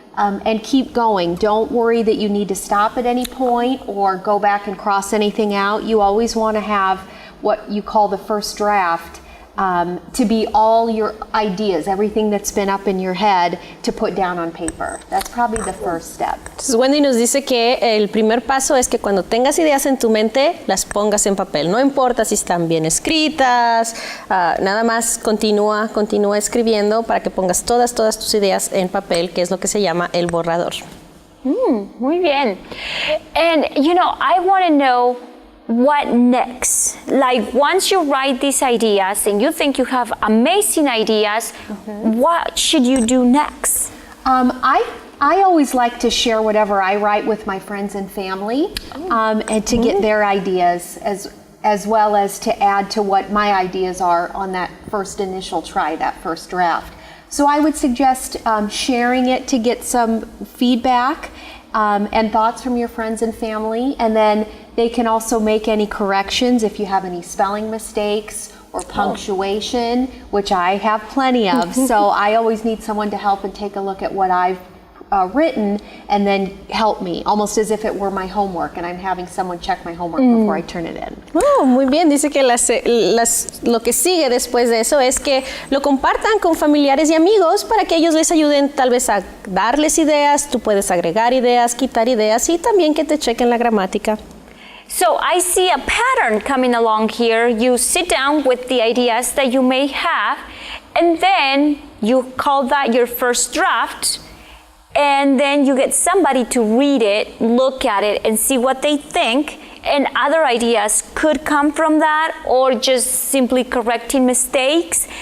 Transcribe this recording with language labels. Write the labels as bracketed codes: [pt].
[en] And keep going. Don't worry that you need to stop at any point or go back and cross anything out. You always want to have what you call the first draft to be all your ideas, everything that's been up in your head, to put down on paper. That's probably the first step. [es] Entonces Wendy nos dice que el primer paso es que cuando tengas ideas en tu mente, las pongas en papel. No importa si están bien escritas, nada más continúa escribiendo para que pongas todas tus ideas en papel, que es lo que se llama el borrador. Muy bien. [en] And, you know, I want to know, what next? Like, once you write these ideas and you think you have amazing ideas, what should you do next? I always like to share whatever I write with my friends and family, and to get their ideas as well as to add to what my ideas are on that first initial try, that first draft. So I would suggest sharing it to get some feedback and thoughts from your friends and family, and then they can also make any corrections if you have any spelling mistakes or punctuation, which I have plenty of. So I always need someone to help and take a look at what I've written and then help me, almost as if it were my homework and I'm having someone check my homework before I turn it in. [es] Oh, muy bien, dice que lo que sigue después de eso es que lo compartan con familiares y amigos para que ellos les ayuden tal vez a darles ideas, tú puedes agregar ideas, quitar ideas y también que te chequen la gramática. [en] So I see a pattern coming along here. You sit down with the ideas that you may have, and then you call that your first draft, and then you get somebody to read it, look at it, and see what they think, and other ideas could come from that, or just simply correcting mistakes.